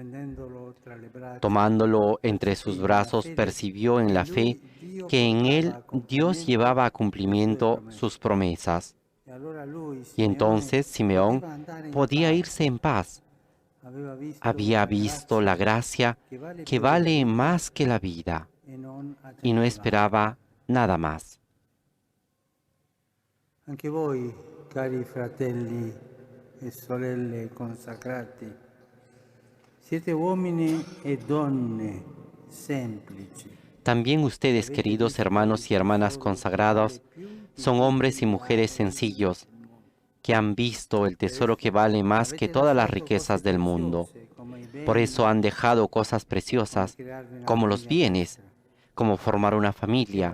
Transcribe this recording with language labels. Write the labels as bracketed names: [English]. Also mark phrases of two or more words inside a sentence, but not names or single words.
[Spanish] Tomándolo entre sus brazos, percibió en la fe que en él Dios llevaba a cumplimiento sus promesas. Y entonces Simeón podía irse en paz. Había visto la gracia que vale más que la vida y no esperaba nada más. [Italian] Anche voi, cari fratelli e sorelle consacrati, siete uomini e donne semplici. [Spanish] También ustedes, queridos hermanos y hermanas consagrados, son hombres y mujeres sencillos que han visto el tesoro que vale más que todas las riquezas del mundo. Por eso han dejado cosas preciosas, como los bienes, como formar una familia.